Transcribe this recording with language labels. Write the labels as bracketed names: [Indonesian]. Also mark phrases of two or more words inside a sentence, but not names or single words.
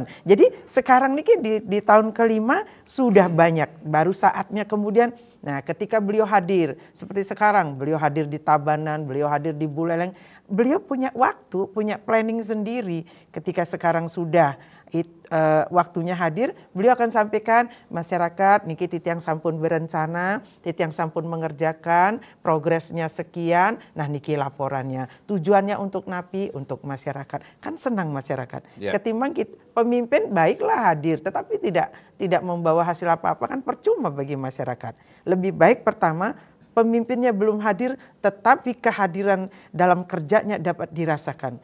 [Indonesian] Jadi sekarang nih di tahun kelima sudah banyak, baru saatnya kemudian. Nah, ketika beliau hadir seperti sekarang, beliau hadir di Tabanan, beliau hadir di Buleleng, beliau punya waktu, punya planning sendiri. Ketika sekarang sudah waktunya hadir, beliau akan sampaikan masyarakat [Balinese] niki titiang sampun [Indonesian] berencana, [Balinese] titiang sampun [Indonesian] mengerjakan, progresnya sekian, nah niki laporannya. Tujuannya untuk napi, untuk masyarakat. Kan senang masyarakat. Ketimbang pemimpin baiklah hadir, tetapi tidak membawa hasil apa-apa, kan percuma bagi masyarakat. Lebih baik pertama pemimpinnya belum hadir, tetapi kehadiran dalam kerjanya dapat dirasakan.